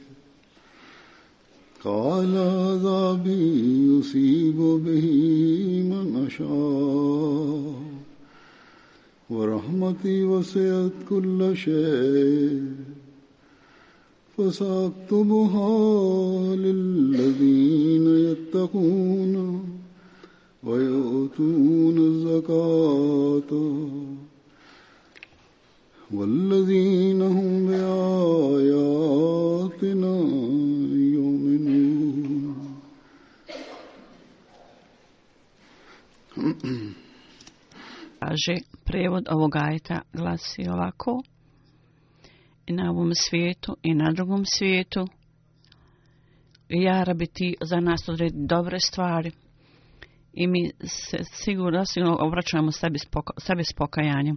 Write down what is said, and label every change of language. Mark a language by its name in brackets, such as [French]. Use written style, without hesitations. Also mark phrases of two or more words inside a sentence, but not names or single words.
[Arabic] قال عذابي يصيب به من أشاء ورحمتي وسعت كل شيء فسأكتبها للذين يتقون ويؤتون الزكاة والذين هم بآياتنا يؤمنون. [Bosnian] Kaže, prijevod ovog ajeta glasi ovako: i na ovom svijetu i na drugom svijetu Ja Rabi ti za nas odredi dobre stvari i mi se sigurno obraćamo sebi s pokajanjem.